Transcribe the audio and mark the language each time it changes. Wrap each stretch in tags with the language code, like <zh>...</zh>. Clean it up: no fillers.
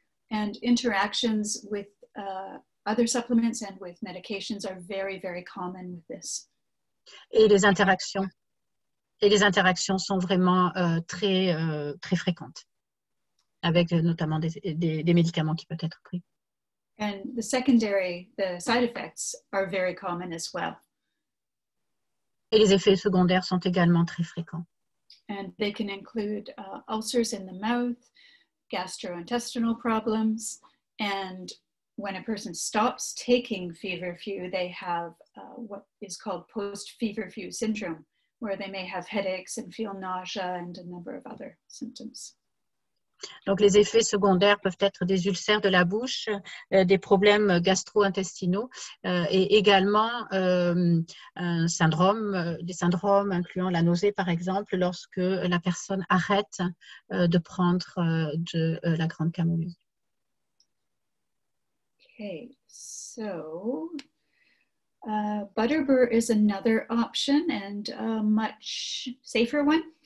<en>And interactions with other supplements and with medications are very, very common with this.</en> <fr>Et les interactions sont vraiment très fréquentes, avec notamment des médicaments qui peuvent être pris.</fr> <en>And the side effects are very common as well.</en> <fr>Et les effets secondaires sont également très fréquents.</fr> <en>And they can include ulcers in the mouth, gastrointestinal problems, and when a person stops taking feverfew, they have what is called post-feverfew syndrome, where they may have headaches and feel nausea and a number of other symptoms.</en> <fr>Donc, les effets secondaires peuvent être des ulcères de la bouche, des problèmes gastro-intestinaux et également des syndromes incluant la nausée, par exemple, lorsque la personne arrête de prendre de la grande camomille.</fr> <en>Okay, so butterbur is another option and a much safer one.</en>